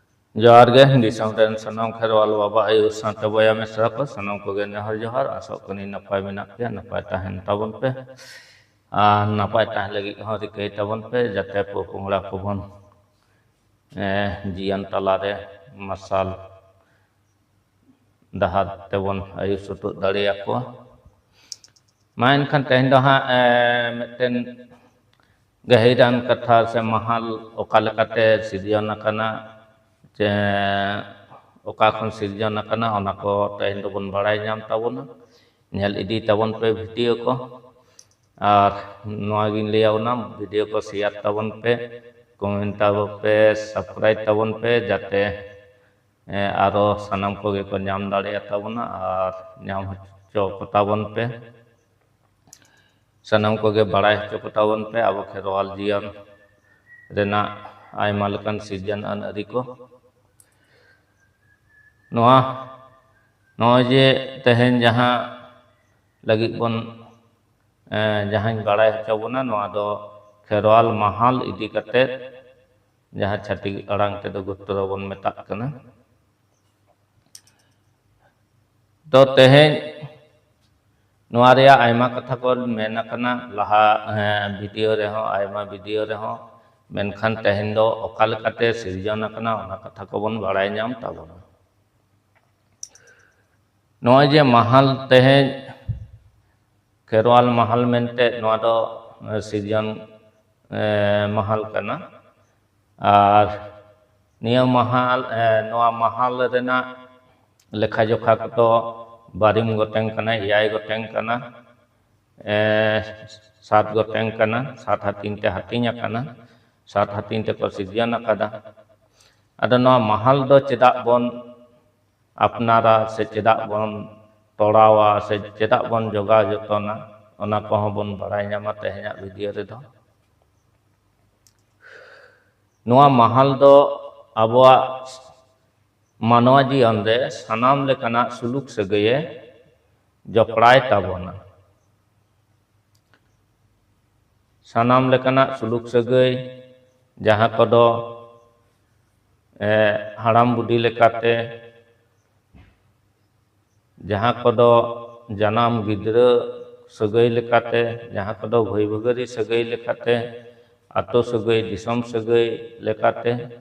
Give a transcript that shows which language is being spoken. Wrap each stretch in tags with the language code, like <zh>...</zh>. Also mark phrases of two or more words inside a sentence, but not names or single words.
<sat>जोहार गे दिसम रेन सनम खेरवाल बाबा आयु साथे बया मिश्रा को सनम को गे नेहर जोहार आसो कनी नपाय मेना पे नपाय ताहेन ताबन पे नपाय ताहेन लगी हो रिकई ताबन पे जाते पोपुंगड़ा को बन जियन तलारे मसाल दहार तेबन आयु सुतु दाड़िया को मा एनखान तेहेन दो हा मिदटेन गहिरान कथा से महाल ओका लेकाते सिरजन आकाना चे ओका खन सिरजन आकाना ओना को तेहेन दोबन बाड़ाय नाम ताबोना नेल इदी ताबन पे वीडियो को और नोआ गिन लियावना वीडियो को शेयर ताबन पे कमेंट ताबन पे सब्सक्राइब ताबन पे जाते आरो सनम को गे को नाम दाड़िया ताबोना और नाम हचो को ताबन पे सनम को गे बाड़ाय हचो को ताबन पे अब खेरवाल जियन रेना आयमा लेकान सिरजन आन अरी को नोआ नोआ जे तेहेन जहां लगी बन जहां बाड़ाय हचो बोना नोआ दो खेरवाल महाल इदी कते जहां छाती अड़ांग ते दो गुत्तरो बन मेताक कना तो तेहेन नोआ रेया आयमा कथा को मेना कना लहा वीडियो रे हो आयमा वीडियो रे हो मेनखान तेहेन दो ओका लेकाते सिरजन आकना ओना कथा को बन बाड़ाय नाम ताबोना नोआ जे महाल तेहेन खेरवाल महाल मेनते नोआ दो सिरजन महाल कना और निया महाल नोआ महाल रेना लेखा जोखा को बारिम गोटेंग कना एयाय गोटेंग कना 7 गोटेंग कना 7 हातिन ते हातिन आकाना 7 हातिन ते को सिरजन आकादा आदो नोआ महाल दो चेदा बन अपनारा से चेदा बन तोड़ावा से चेदा बन जोगा जतना ओना को बन बाड़ाय नामा तेहेना वीडियो रे दो नोआ महाल दो आबोआ मानवा जीवन रे सानाम लेकाना सुलुक सगये जपड़ाय ताबोना सानाम लेकाना सुलुक सगय जहां कदो हाड़ाम बुढ़ी लेकाते जहां कदो जानाम गिद्रा सगय लेकाते जहां कदो भाई भगरी सगय लेकाते आतो सगय दिसम सगय लेकाते</sat>